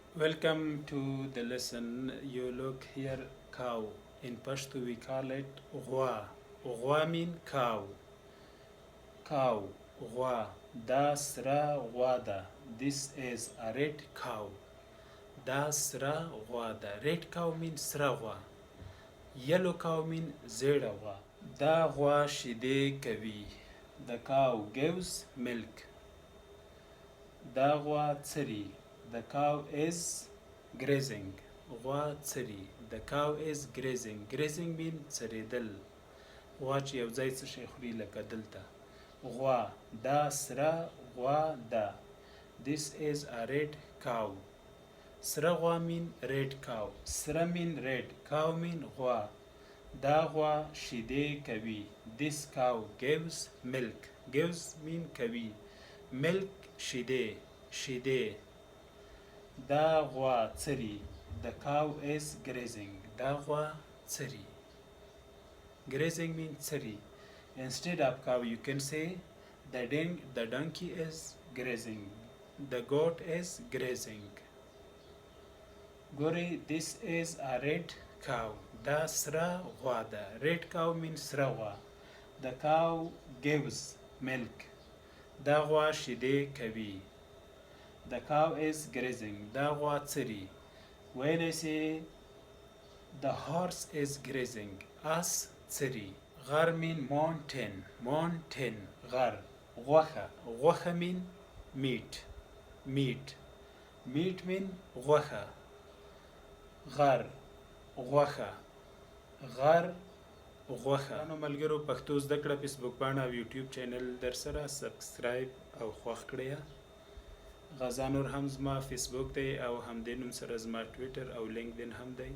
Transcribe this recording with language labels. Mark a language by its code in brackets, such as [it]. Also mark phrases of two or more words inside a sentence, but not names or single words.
[en] Welcome to the lesson. You look here, cow. In Pashto we call it غوا. غوا mean cow. Cow. [ps] غوا. دا سره غوا ده. [en] This is a red cow. [ps] دا سره غوا ده. [en] Red cow mean [ps] سره غوا. [en] Yellow cow mean [ps] زیړه غوا. دا غوا شیدې کوي. [en] The cow gives milk. [ps] دا غوا څري. [en] The cow is grazing. [ps] غوا څري. [en] The cow is grazing. Grazing mean څریدل. [ps] غوا چې یو ځای څه شی خوري لکه دلته. غوا دا سره غوا ده. [en] This is a red cow. [ps] سره غوا [en] mean red cow. [ps] سره [en] mean red. Cow mean [ps] غوا. دا غوا شیدې کوي. [en] This cow gives milk. Gives mean کوي. [ps] Milk شیدې. شیدې. دا غوا څري. [en] The cow is grazing. [ps] دا غوا څري. [en] Grazing means څري. Instead of cow you can say the donkey is grazing. The goat is grazing. ګورئ this is a red cow. [ps] دا سره غوا ده. [en] Red cow means [ps] سره غوا. [en] The cow gives milk. [ps] دا غوا شیدې کوي. [en] The cow is grazing. [ps] دا غوا څري. [en] When I say the horse is grazing, [ps] آس څري. [en] غر mean mountain. Mountain [ps] غر. غوښه. [en] غوښه mean meat. Meat. Meat mean [ps] غوښه. غر. غوښه. غر. غوښه. نو ملګرو پښتو زده کړه فیسبوک پاڼه او یوټیوب چینل در سره سبسکرایب او خوښ کړئ. غزا نور هم زما فیسبوک دی او همدې نوم سره زما ټویټر او لینکدین هم دی.